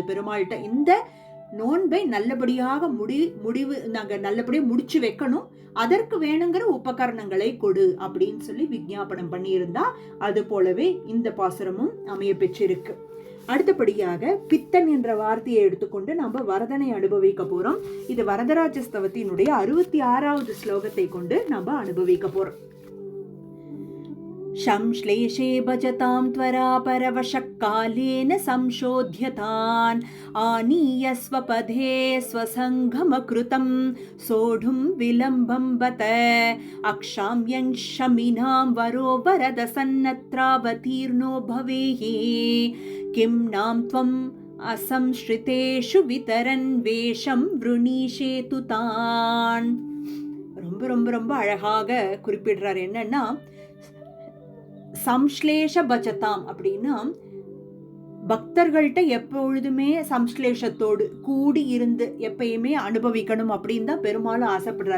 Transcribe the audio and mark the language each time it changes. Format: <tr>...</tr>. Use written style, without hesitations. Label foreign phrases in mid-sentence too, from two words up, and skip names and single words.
<ta>பெருமாள்கிட்ட இந்த நோன்பை நல்லபடியாக நாங்க நல்லபடியாக முடிச்சு வைக்கணும், அதற்கு வேணுங்கிற உபகரணங்களை கொடு அப்படின்னு சொல்லி விஞ்ஞாபனம் பண்ணியிருந்தா அது போலவே இந்த பாசுரமும் அமைய பெற்றிருக்கு. அடுத்தபடியாக பித்தன் என்ற வார்த்தையை எடுத்துக்கொண்டு நம்ம வரதனை அனுபவிக்க போறோம். இது வரதராஜஸ்தவத்தினுடைய 66வது ஸ்லோகத்தை கொண்டு நம்ம அனுபவிக்க போறோம்.</ta> <sa>संश्लेषे भजतां त्वरा परवशकालेन संशोध्यतान् आनीय स्वपदे स्वसङ्गमकृतं सोढुं विलम्बं बत अक्षाम्यं शमिनां वरो वरदसन्नत्रावतीर्णो भवेः किं नां त्वम् असंश्रितेषु वितरन् वेषं वृणीषेतु तान्.</sa> <ta>ரொம்ப ரொம்ப ரொம்ப அழகாக குறிப்பிடுறார். என்னன்னா,</ta> <sa>संश्लेष भजताम्</sa> <ta>அப்படின்னா பக்தர்கள்ட்ட எப்பொழுதுமே சம்ஸ்லேஷத்தோடு கூடி இருந்து எப்பயுமே அனுபவிக்கணும் அப்படின்னு தான் பெருமாளும் ஆசைப்படுறாரு.</ta>